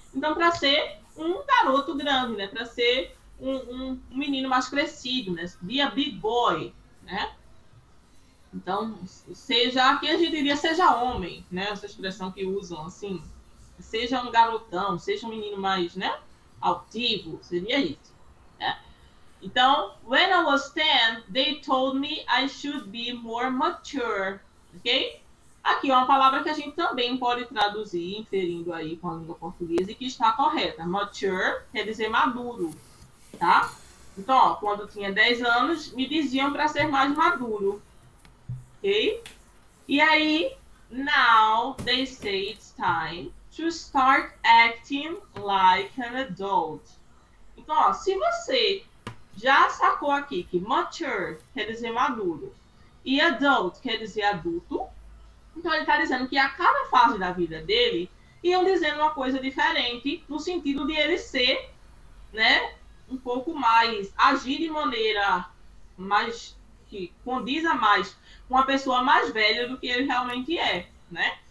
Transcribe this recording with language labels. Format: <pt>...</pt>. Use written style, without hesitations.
<pt>Então, para ser um garoto grande, né? Para ser um menino mais crescido, né?</pt> <en>Be a big boy,</en> <pt>né? Então, seja, aqui a gente diria seja homem, né? Essa expressão que usam, assim, seja um garotão, seja um menino mais, né? Altivo, seria isso, né? Então,</pt> <en>when I was 10, they told me I should be more mature, ok?</en> <pt>Aqui é uma palavra que a gente também pode traduzir, inferindo aí com a língua portuguesa e que está correta. Mature quer dizer maduro, tá? Então, ó, quando eu tinha 10 anos, me diziam para ser mais maduro, ok? E aí,</pt> <en>now they say it's time to start acting like an adult.</en> <pt>Então, ó, se você já sacou aqui que mature quer dizer maduro e adult quer dizer adulto, então ele está dizendo que a cada fase da vida dele iam dizendo uma coisa diferente no sentido de ele ser, né, um pouco mais, agir de maneira mais que condiza mais com uma pessoa mais velha do que ele realmente é, né?</pt>